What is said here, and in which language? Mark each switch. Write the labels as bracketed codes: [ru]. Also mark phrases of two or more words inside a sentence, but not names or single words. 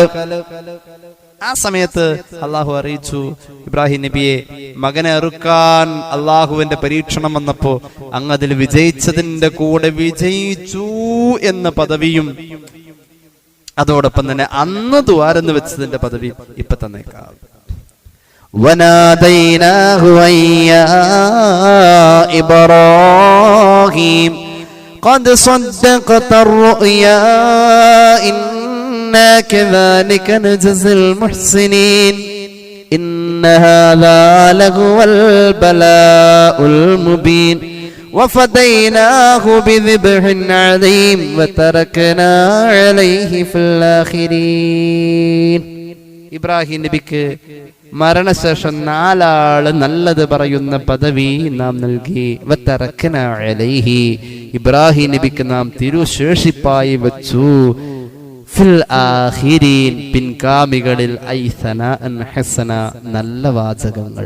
[ml] ആ സമയത്ത് അള്ളാഹു അറിയിച്ചു ഇബ്രാഹിം നബിയെ, മകനെ അറുക്കാൻ അള്ളാഹുവിന്റെ പരീക്ഷണം വന്നപ്പോ അങ്ങ് അതിൽ വിജയിച്ചതിന്റെ കൂടെ വിജയിച്ചു എന്ന പദവിയും അതോടൊപ്പം തന്നെ അന്ന് ദ്വാരെന്ന് വെച്ചതിന്റെ പദവി ഇപ്പൊ തന്നേക്കാം. [ar] وَنَادَيْنَاهُ يَا إِبْرَاهِيمُ قَدْ صَدَّقْتَ الرُّؤْيَا إِنَّا كَذَلِكَ نَجْزِي الْمُحْسِنِينَ إِنَّ هَذَا لَهُوَ الْبَلَاءُ الْمُبِينُ وَفَدَيْنَاهُ بِذِبْحٍ عَظِيمٍ وَتَرَكْنَا عَلَيْهِ فِي الْآخِرِينَ. [ml] ഇബ്രാഹിം നബിക്ക് മരണശേഷം 4 ആള് നല്ലത് പറയുന്ന പദവി നാം നൽകി. [ar] وتركنا عليه, [ml] ഇബ്രാഹിം നബിക്ക് നാം തിരുശേഷിപ്പായി വെച്ചു. [ar] في الآخرين, [ml] പിൻകാമികളിൽ [ar] أي ثناء حسنا, [ml] നല്ല വാചകങ്ങൾ.